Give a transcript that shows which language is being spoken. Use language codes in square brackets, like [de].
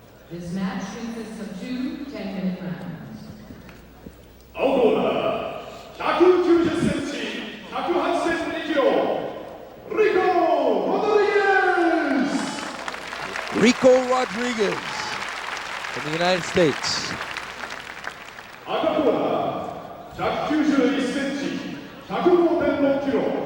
[en] This match consists of 2 10-minute rounds. [ja] 青コーナー190センチ108.2キロ Rico Rodriguez. [en] Rico Rodriguez from the United States. [ja] 赤コーナー191センチ105.6キロ